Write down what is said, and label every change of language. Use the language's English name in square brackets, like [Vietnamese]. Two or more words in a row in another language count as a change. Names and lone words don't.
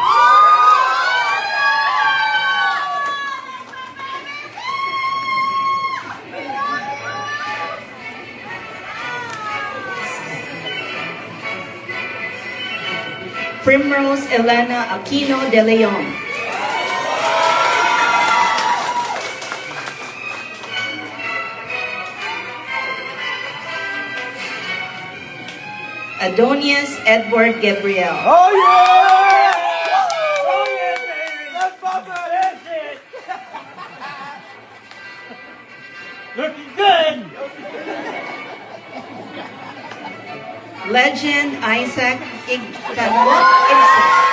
[English] Primrose Elena Aquino de Leon. Adonias Edward Gabriel. Oh yeah! Oh yeah, baby! That's Papa, that's it! Looking good! Legend Isaac Igtanwat Ibsen.